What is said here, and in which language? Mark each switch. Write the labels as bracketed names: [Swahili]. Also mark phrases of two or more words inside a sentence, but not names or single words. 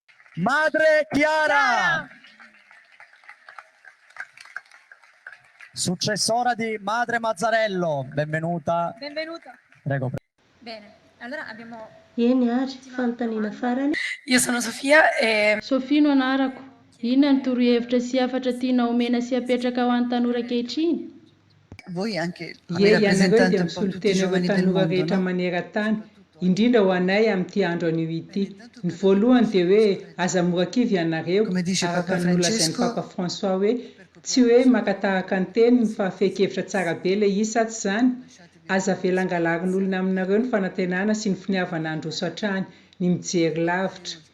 [Italian] Madre Chiara! Successora di Madre Mazzarello, benvenuta. Benvenuta. Prego. Bene, allora abbiamo... [Malagasy] Fanontaniana farany. [Italian] Io sono Sofia e... [Malagasy] Sofia no anarako. Inona ny torohevitra sy hafatra tiana omena sy apetraka ho an'ny tanora ankehitriny? [Italian] Voi anche come [Malagasy] Ianareo [Italian] rappresentanti [Malagasy] dia [Italian] un po' tutti i [Malagasy] misolitena ireo [Italian] giovani del [Malagasy] tanora [Italian] mondo, [Malagasy] rehetra [Italian] no? [Malagasy] maneran-tany, indrindra ho anay amin'ity andro anio ity. Ny voalohany dia hoe aza mora-kivy ianareo, [Italian] Come dice [Malagasy] araka [Italian] Papa [Malagasy] ny nolazain'ny [Italian] Francesco, [Malagasy] Papa François hoe tsy hoe makatahaka ny teniny fa fehikevitra tsara be ilay izy sa tsy izany. Aza velangalarin'olona aminareo ny fanantenana sy ny finiavana androso hatrany, ny mijery lavitra.